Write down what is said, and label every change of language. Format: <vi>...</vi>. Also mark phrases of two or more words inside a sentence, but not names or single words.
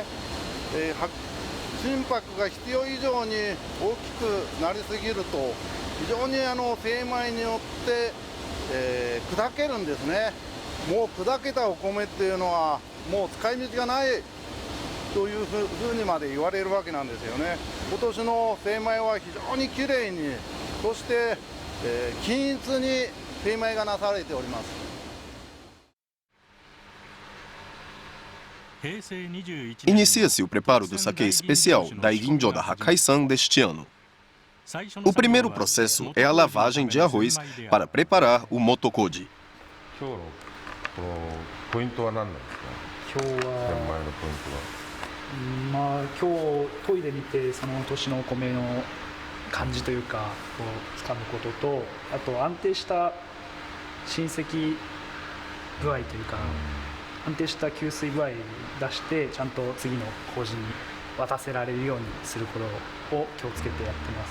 <ja>心拍が必要以上に大きくなりすぎると非常に精米によって、砕けるんですね。もう砕けたお米っていうのはもう使い道がないというふうにまで言われるわけなんですよね。今年の精米は非常にきれいに、そして、均一に精米がなされております。</ja> <pt>Inicia-se o preparo do saquê especial Daiginjo da Hakai-san deste ano. O primeiro processo é a lavagem de arroz para preparar o motokoji.</pt> <ja>ポイントは何なんですか？玄米のポイントは。まあ今日研いでみてその年のお米の感じというかをつかむことと、あと安定した浸積具合というか、安定した吸水具合出してちゃんと次の麹に渡せられるようにすることを気をつけてやってます。</ja>